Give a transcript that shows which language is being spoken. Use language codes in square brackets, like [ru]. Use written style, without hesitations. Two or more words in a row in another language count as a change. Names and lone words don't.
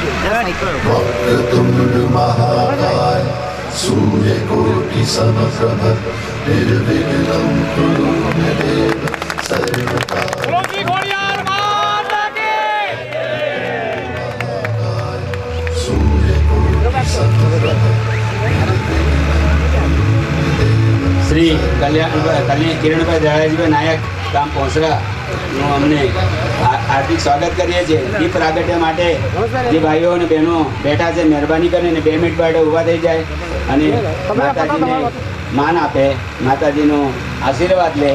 [sa] वक्रतुण्ड महाकाय सूर्यकोटि समप्रभ निर्विघ्नं कुरु मे देव सर्वकार्येषु सूर्यकोटि समप्रभ [gu] શ્રી કિરણભાઈ દયાળજીભાઈ નાયક ગામ પોસરાનું અમને હાર્દિક સ્વાગત કરીએ છીએ. દીપ પ્રાગટ્ય માટે જે ભાઈઓ અને બહેનો બેઠા છે, મહેરબાની કરીને 2 મિનિટ માટે ઊભા થઈ જાય અને માતાજીને માન આપે, માતાજીનો આશીર્વાદ લે.